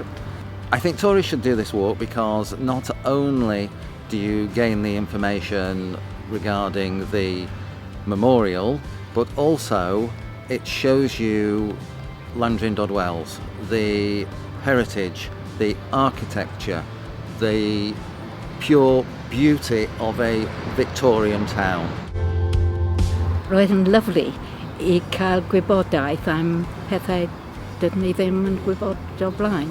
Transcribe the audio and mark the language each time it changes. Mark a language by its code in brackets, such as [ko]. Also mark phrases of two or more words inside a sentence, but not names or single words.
[en] I think tourists should do this walk because not only do you gain the information regarding the memorial, but also it shows you Llandrindod Wells, the heritage, the architecture, the pure beauty of a Victorian town. [cy] Roedd yn lyflu I cael gwybodaeth am pethau dydyn ni ddim yn gwybod o blaen.